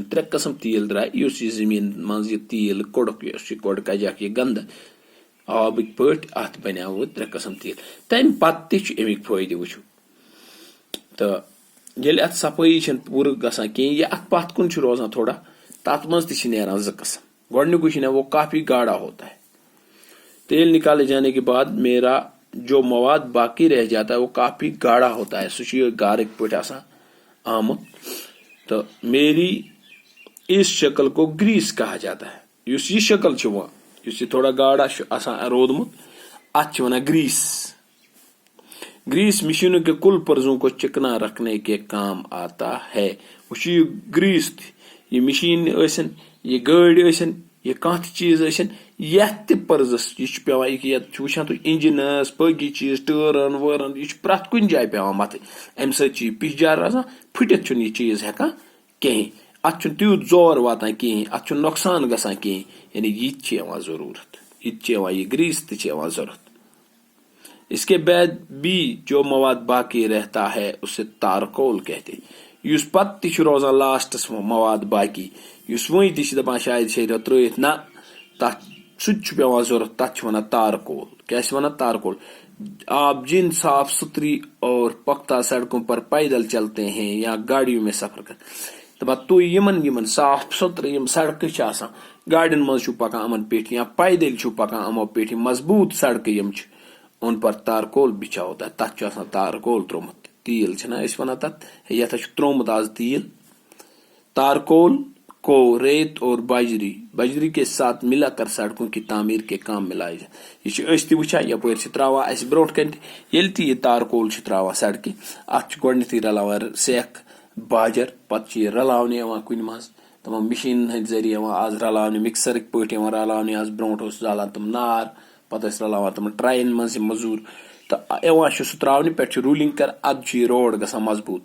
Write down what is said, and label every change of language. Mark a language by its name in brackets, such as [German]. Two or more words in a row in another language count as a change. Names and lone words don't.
[Kashmiri] 3 قسم تیل درائے یس یہ زمین مز یہ تیل کوڑک یہ کوڑ کجاک یہ گند آبک پٹ ات بنیو 3 قسم تیل. تمہ پتہ تہ امیک فائدہ وچھو. تو یل ات صفائی پور گسان کہیں یہ ات پتھ کن روزان تھوڑا، تت مز تہ نیران 2 قسم. [Urdu] گۄڈنیُکُے وہ کافی گاڑھا ہوتا ہے. تیل نکالے جانے کے بعد میرا جو مواد باقی رہ جاتا ہے وہ کافی گاڑھا ہوتا ہے، [Kashmiri] سہ گارک پٹ آسان آمت. [Urdu] تو میری اس شکل کو گریس کہا جاتا ہے. [Kashmiri] یس یہ شکل یس یہ تھوڑا گاڑھا آسان رودمت ات ونان گریس. [Urdu] گریس مشینوں کے کل پرزوں کو چکنا رکھنے کے کام آتا ہے. [Kashmiri] وچ یہ گریس یہ مشین ٲسِن، یہ گاڑی ٲسِن، یہ کانٛہہ تہِ چیز ٲسِن، یتھ تہِ پرزس یہ پیوان یہ وچھان تُہۍ انجنس باقی چیز ٹٲرن وٲرن یہ پرٛٮ۪تھ کُنہِ جایہِ پیوان متھٕنۍ. امہِ سۭتۍ چھُ یہِ پِشجار آسان، پھٕٹِتھ چھُنہٕ یہِ چیز ہٮ۪کان کِہینۍ. اتھ چھُنہٕ تیوٗت زور واتان کِہینۍ، اتھ چھُنہٕ نۄقصان گژھان کِہینۍ. یعنی یہ تہِ چھِ یِوان ضروٗرت، یہ تہِ چھِ یِوان، یہ گریس تہِ چھِ یِوان ضرورت. [Urdu] اس کے بعد بھی جو مواد باقی رہتا ہے اسے تارکول کہتے. [Kashmiri] اس پتہ تہ روزان لاسٹس مواد باقی، یُس وۄنۍ تہِ چھِ دَپان شاید شریعت ترٲیِتھ نہ تَتھ سُہ تہِ چھُ پیٚوان ضروٗرت تَتھ چھِ وَنان تارکول. کیٛاہ چھِ وَنان تارکول. [Urdu] آپ جن صاف ستھری اور پختہ سڑکوں پر پیدل چلتے ہیں یا گاڑیوں میں سفر کرتے [Kashmiri] دپان تُہۍ یِمن صاف ستھرٕ یِم سڑکہٕ چھِ آسان گاڑین منٛز چھُو پکان یِمن پیٹھۍ یا پیدل چھُو پکان یِمو پیٹھۍ مضبوٗط سڑکہٕ یِم چھِ [Urdu] ان پر تارکول بچھاو [Kashmiri] تَتھ چھُ آسان تارکول ترومُت تیٖل چھِنہ أسۍ وَنان تَتھ یَتھ چھُ ترومُت آز تیٖل. [Urdu] تارکول کو ریت اور بجری کے ساتھ ملا کر سڑکوں کی تعمیر کے کام میں لائے جائے. [Kashmiri] یہ چھِ أسۍ تہِ وٕچھان یپٲرۍ چھِ تراوان اَسہِ برونٛٹھ کَنہِ تہِ ییٚلہِ تہِ یہِ تارکول چھِ تراوان سڑکہِ اَتھ چھُ گۄڈٕنیتھٕے رلاوان سیٚکھ باجر پتہٕ چھِ یہِ رلاونہٕ یِوان کُنہِ منٛز تِمن مِشیٖنن ہٕنٛدۍ ذٔریعہٕ یِوان آز رلاونہٕ مِکسرٕکۍ پٲٹھۍ یِوان رلاونہٕ آز برونٛٹھ اوس زالان تِم نار پتہٕ ٲسۍ رلاوان تِم ٹرٛاین منٛز یِم مٔزوٗر تہٕ یِوان چھُ سُہ تراونہٕ پٮ۪ٹھ چھُ روٗلِنگ کران اَدٕ چھُ یہِ روڈ گژھان مضبوٗط.